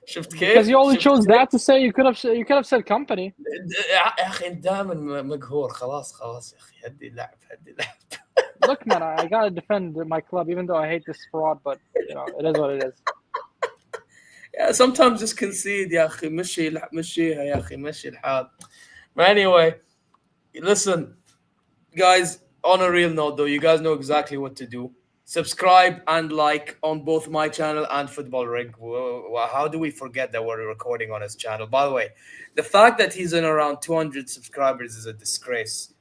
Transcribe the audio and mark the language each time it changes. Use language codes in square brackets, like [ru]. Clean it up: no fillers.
[en] Because you only chose that to say. You could have said company. [ar] يا اخي انت دائما مقهور خلاص يا اخي هدي اللعب. [en] Look, man, I gotta defend my club, even though I hate this fraud. But you know, it is what it is. Yeah, sometimes just concede [ar] يا اخي مشيها يا اخي مشي الحال. [en] But anyway, listen, guys. On a real note, though, you guys know exactly what to do. Subscribe and like on both my channel and Football Rig. How do we forget that we're recording on his channel? By the way, the fact that he's in around 200 subscribers is a disgrace.